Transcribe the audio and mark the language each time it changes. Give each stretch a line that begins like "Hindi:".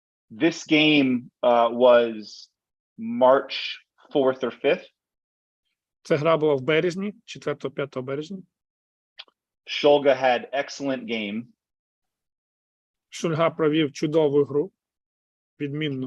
English: This game was March 4th or 5th.
Ukrainian: Це гра була в березні, 4-5 березня.
English: Shulga had excellent game.
Ukrainian: Шульга провів чудову гру, відмінну.